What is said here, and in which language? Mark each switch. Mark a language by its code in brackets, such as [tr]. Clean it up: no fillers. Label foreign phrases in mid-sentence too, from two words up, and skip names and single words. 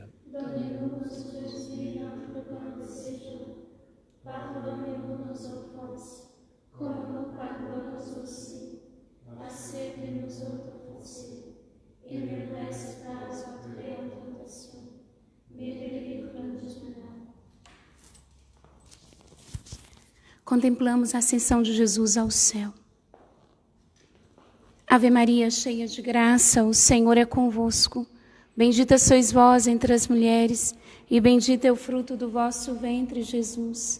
[fr] Donnez-nous aujourd'hui notre pain de ce jour. Pardonnez-nous nos offenses, comme nous pardonnons aussi à ceux qui nous ont offensés. Et ne laisse pas entrer en tentation, mais délivre-nous du mal. [pt] Contemplamos a ascensão de Jesus ao céu. A Ave Maria, cheia de graça, o Senhor é convosco. Bendita sois vós entre as mulheres, e bendito é o fruto do vosso ventre, Jesus.